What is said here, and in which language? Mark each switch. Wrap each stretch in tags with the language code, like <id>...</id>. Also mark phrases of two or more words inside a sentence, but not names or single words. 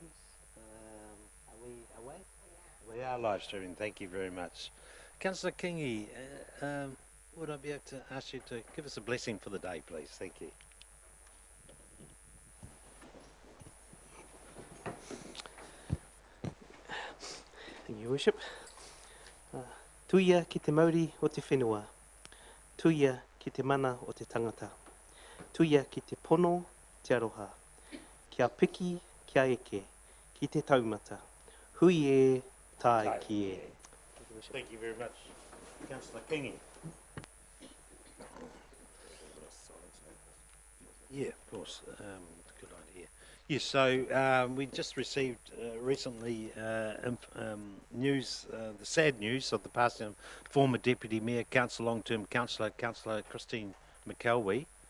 <en>Are we away? We are live streaming. Thank you very much. Councillor Kingi, would I be able to ask you to give us a blessing for the day, please? Thank you. Thank you, Worship.</en> <mi>Tuia ki te mauri o te whenua. Tuia ki te mana o te tangata. Tuia ki te pono, te aroha. Kia piki, kia eke, ki te taumata. Hui e, tai ki e.</mi> <en>Thank you very much, Councillor Kingi. Yeah, of course. Good idea. Yes, so we just received recently news, the sad news of the passing of former Deputy Mayor, Long-Term Councillor Christine McKelwee,</en>